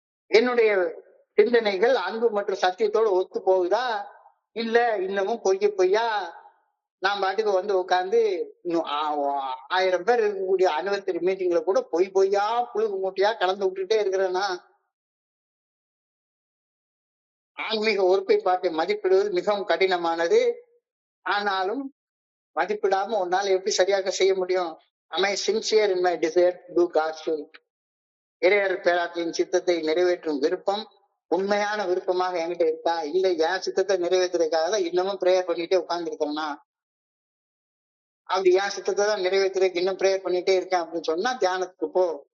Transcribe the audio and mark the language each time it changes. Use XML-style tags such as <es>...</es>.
<ta>என்னுடைய சிந்தனைகள் அன்பு மற்றும் சத்தியத்தோடு ஒத்து போகுதா இல்ல இன்னமும் பொய்யா நான் பாட்டுக்கு வந்து உட்கார்ந்து 1000 பேர் இருக்கக்கூடிய அனிவர்சரி மீட்டிங்ல கூட பொய்யா புழுகு மூட்டையா கலந்து விட்டுட்டே இருக்கிறேன்னா? ஆன்மீக ஒருமைப்பாட்டை மதிப்பிடுவது மிகவும் கடினமானது. ஆனாலும் மதிப்பிடாம உன்னால எப்படி சரியாக செய்ய முடியும்?</ta> <en>Am I sincere in my desire to do God's will?</en> <ta>இறையர் பேராற்றின் சித்தத்தை நிறைவேற்றும் விருப்பம் உண்மையான விருப்பமாக என்கிட்ட இருக்கா? இல்ல என் சித்தத்தை நிறைவேற்றுறதுக்காக இன்னமும் பிரேயர் பண்ணிட்டே உட்கார்ந்து இருக்கேன்னா? அப்படி என் சித்தத்தை தான் நிறைவேற்றுறதுக்கு இன்னும் பிரேயர் பண்ணிட்டே இருக்கேன் அப்படின்னு சொன்னா தியானத்துக்கு போ.</ta>